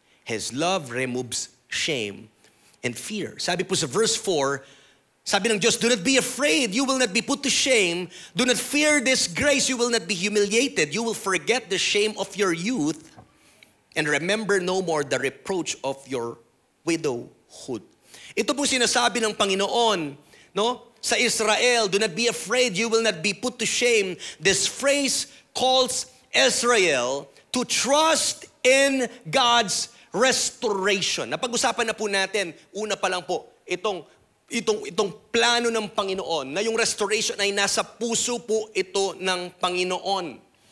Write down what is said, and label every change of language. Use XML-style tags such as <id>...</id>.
<en>His love removes shame and fear.</en> <tl>Sabi po sa verse 4, sabi ng Diyos,</tl> <en>do not be afraid, you will not be put to shame. Do not fear disgrace, you will not be humiliated. You will forget the shame of your youth and remember no more the reproach of your widowhood.</en> <tl>Ito po sinasabi ng Panginoon, no?</tl> <en>Sa Israel, do not be afraid, you will not be put to shame. This phrase calls Israel to trust in God's restoration.</en> <tl>Napag-usapan na po natin, una pa lang po, itong plano ng Panginoon, na yung restoration ay nasa puso po ito ng Panginoon.</tl>